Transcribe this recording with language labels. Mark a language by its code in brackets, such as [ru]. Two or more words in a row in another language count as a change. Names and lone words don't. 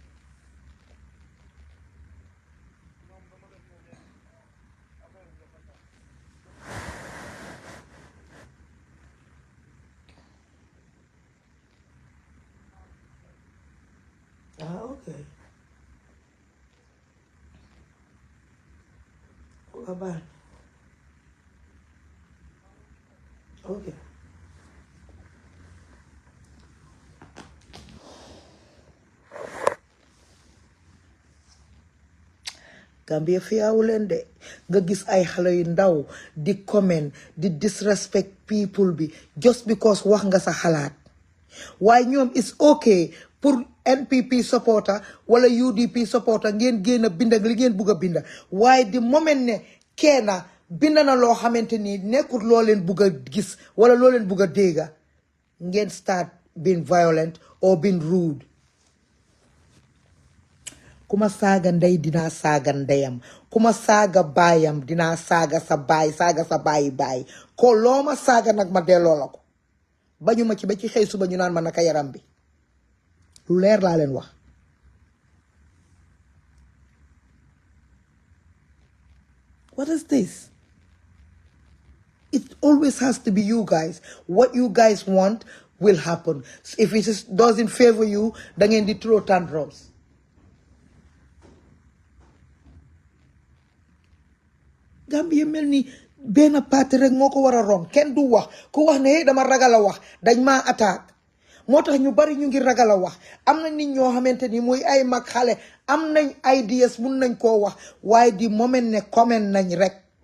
[en] okay bye okay Gambia fiyawu [wo] leen de nga gis ay xale yu ndaw di comment di [en] disrespect people [wo] bi [en] just because [wo] wax nga sa xalaat waaye ñoom [en] it's okay [wo] pour NPP supporter wala UDP supporter ngeen génn binda li ngeen bugg a binda waaye di moment ne kenn binda na loo xamante ni nekkul loo leen bugg a gis wala loo leen bugg a dégga ngeen [en] start being violent or being rude [wo] kuma saaga ndey dinaa saaga ndeyam kuma saaga baayam dinaa saaga sa baay saaga sa baayi baay ko loo ma saaga nag ma delloo la ko bañu ma ci ba ci xëy suba ñu naan ma naka yaram bi lu leer laa leen wax. [en] What is this? It always has to be you guys. What you guys want will happen. If it doesn't favor you, [wo] da ngeen di [en] throw tantrums. [wo] Gambia mel ni benn parti rek moo ko war a ron kenn du wax ku wax ne dama ragal a wax dañ maa attaque moo tax ñu bari ñu ngi ragal a wax am na nit ñoo xamante ni muy ay mag xale am nañ ideas mun nañ koo wax waaye di moment ne comment nañ rek